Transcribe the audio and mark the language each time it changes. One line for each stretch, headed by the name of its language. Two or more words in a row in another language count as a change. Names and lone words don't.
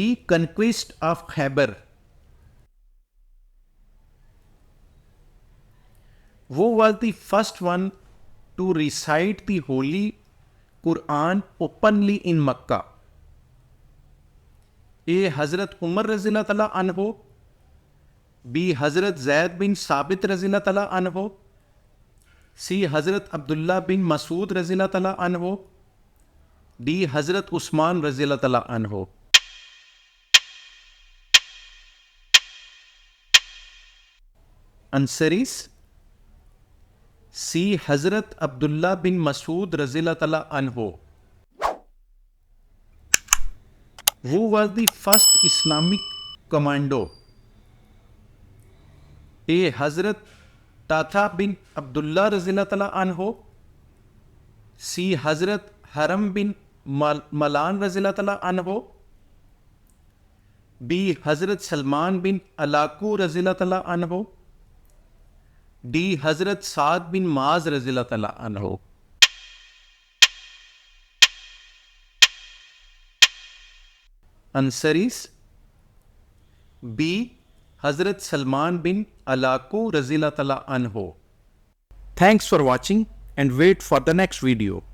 English: Conquest of Khyber. Who was the first one to recite the Holy Quran openly in Makkah? A. Hazrat Umar
Arabic: رضي الله تعالى عنه,
English: B. Hazrat Zaid bin Sabit
Arabic: رضي الله تعالى عنه,
English: C. Hazrat Abdullah bin Masood
Arabic: رضي الله تعالى عنه,
English: D. Hazrat Usman
Arabic: رضي الله تعالى عنه.
English: Answer is C. Hazrat Abdullah bin Masood
Arabic: رضي الله تعالى عنه.
English: Who was the first Islamic commando? A. Hazrat Tatha bin Abdullah
Arabic: رضي الله تعالى عنه,
English: C. Hazrat Haram bin Malan
Arabic: رضي الله تعالى عنه,
English: B. Hazrat Salman bin Alaku
Arabic: رضي الله تعالى عنه,
English: D. Hazrat Saad bin Maaz
Arabic: رضي الله تعالى عنه.
English: Answer is B. Hazrat Salman bin Alaku
Arabic: رضي الله تعالى عنه.
English: Thanks for watching and wait for the next video.